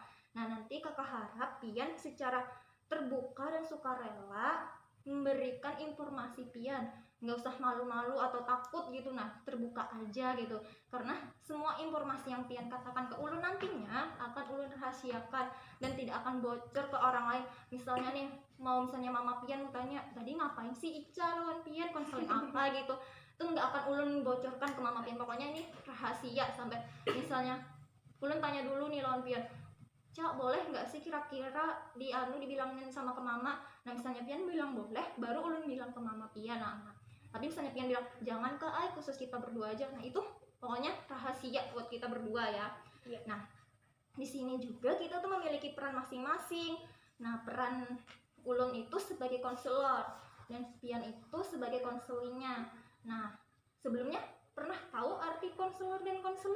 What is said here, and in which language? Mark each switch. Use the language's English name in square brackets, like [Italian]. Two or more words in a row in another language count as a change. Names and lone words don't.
[Indonesian] Nah, nanti kakak harap Pian secara terbuka dan sukarela memberikan informasi Pian, nggak usah malu-malu atau takut gitu. Nah, terbuka aja gitu, karena semua informasi yang Pian katakan ke ulun nantinya akan ulun rahasiakan dan tidak akan bocor ke orang lain. Misalnya nih, misalnya mama Pian tanya, tadi ngapain sih Ica lawan Pian konseling apa gitu, itu nggak akan ulun bocorkan ke mama pian, pokoknya ini rahasia. Sampai misalnya ulun tanya dulu nih lawan pian, Cak boleh nggak sih kira-kira dibilangin sama ke mama. Nah misalnya pian bilang boleh, baru ulun bilang ke mama pian. Nah, tapi misalnya pian bilang jangan ke ay, khusus kita berdua aja, nah itu pokoknya rahasia buat kita berdua ya. Iya. Nah di sini juga kita tuh memiliki peran masing-masing. Nah peran ulun itu sebagai konselor dan pian itu sebagai konselingnya. Nah sebelumnya pernah tahu arti konselor dan konseling?